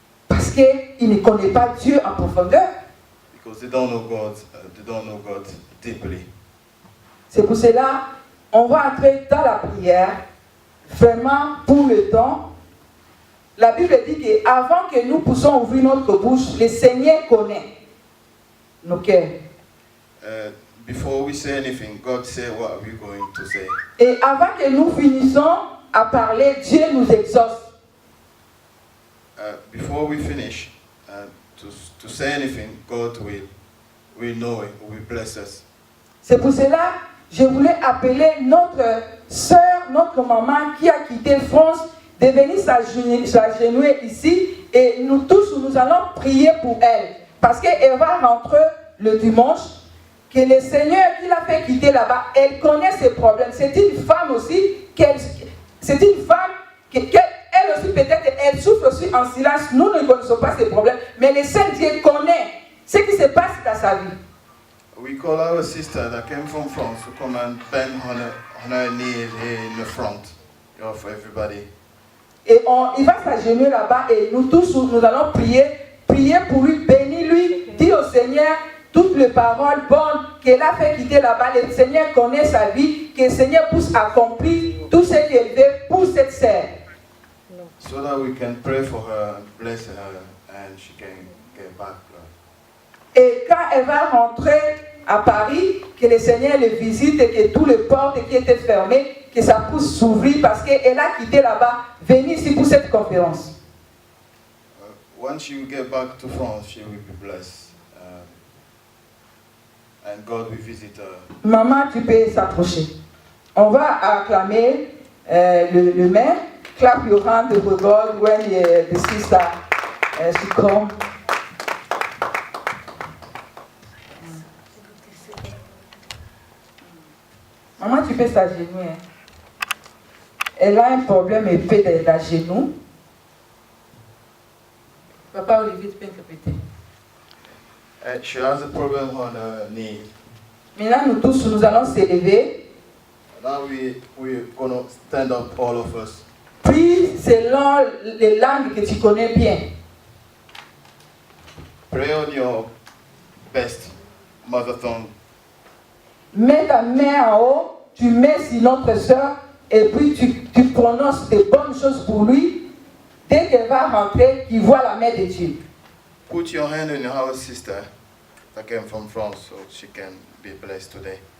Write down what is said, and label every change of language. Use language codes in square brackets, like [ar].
[fr] Parce qu'ils ne connaissent pas Dieu en profondeur. [en] Because they don't know God deeply. [fr] C'est pour cela on va entrer dans la prière, vraiment pour le temps. La Bible dit qu'avant que nous puissions ouvrir notre bouche, le Seigneur connaît nos cœurs. [en] Before we say anything, God said what we're going to say. [fr] Et avant que nous finissions à parler, Dieu nous exauce. [en] Before we finish to say anything, God will know it, will bless us. [fr] C'est pour cela que je voulais appeler notre sœur, notre maman qui a quitté France, de venir s'agenouiller ici et nous tous, nous allons prier pour elle. Parce qu'elle va rentrer le dimanche, que le Seigneur qui l'a fait quitter là-bas, elle connaît ses problèmes. C'est une femme aussi, c'est une femme elle aussi peut-être, elle souffre aussi en silence. Nous ne connaissons pas ses problèmes, mais le Saint-Dieu connaît ce qui se passe dans sa vie. [en] We call our sister that came from France to come and bend on her knees here in the front for everybody. [fr] Et il va s'agenouiller là-bas et nous tous, nous allons prier pour lui, bénir lui, dire au Seigneur toutes les paroles bonnes qu'elle a fait quitter là-bas. Le Seigneur connaît sa vie, que le Seigneur puisse accomplir tout ce qu'elle veut pour cette sœur. [en] So that we can pray for her, bless her, and she can get back. [fr] Et quand elle va rentrer à Paris, que le Seigneur le visite et que toutes les portes qui étaient fermées, que ça puisse s'ouvrir parce qu'elle a quitté là-bas, venir ici pour cette conférence. [en] Once she will get back to France, she will be blessed. And God will visit her. Maman, [fr] tu peux s'approcher. On va acclamer le maire. [en] Clap your hand to God when the sister she come. [fr] Maman, tu peux s'agenouiller. Elle a un problème épais de genou. Papa Olivier, tu peux répéter. [en] She has a problem on her knee. [fr] Maintenant, nous tous, nous allons s'élever. [en] Now we're going to stand up, all of us. [fr] Prie selon les langues que tu connais bien. [en] Pray on your best mother tongue. [fr] Mets ta main en haut, tu mets sur notre soeur et puis tu prononces des bonnes choses pour lui. Dès qu'elle va rentrer, qu'il voit la main de Dieu. [en] Put your hand on our sister that came from France so she can be blessed today.